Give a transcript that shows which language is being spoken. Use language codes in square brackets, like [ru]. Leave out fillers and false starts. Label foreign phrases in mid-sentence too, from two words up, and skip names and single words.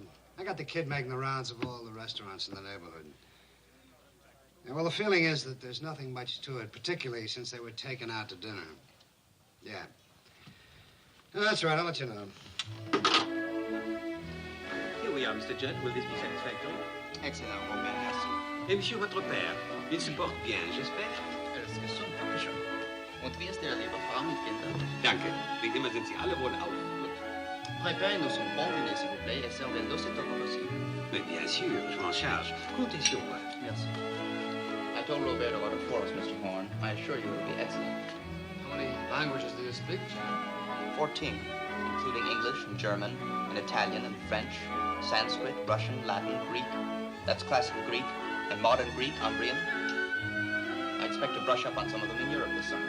[en] I got the kid making the rounds of all the restaurants in the neighborhood. Yeah, well, the feeling is that there's nothing much to it, particularly since they were taken out to dinner. Yeah. No, that's right. I'll let you know. Here we are, Mr. Judd. Will this be satisfactory? Excellent, [fr] mon père, merci. Et monsieur, votre père, il se porte bien, j'espère? [de] Es ist gesund, dankeschön. Und wie ist Ihre liebe Frau mit Kindern? Danke. Wie immer sind Sie alle wohlauf. [fr] Préparez-nous son bon dîner, s'il vous plaît, et servez-le aussitôt que possible. Mais bien sûr, je m'en charge. Comptez sur moi. Merci. [en] I told Roberto about it for us, Mr. Horn. I assure you it will be excellent. How many languages do you speak, John? 14, including English and German, and Italian and French, Sanskrit, Russian, Latin, Greek. That's classical Greek, and modern Greek, Umbrian. I expect to brush up on some of them in Europe this summer.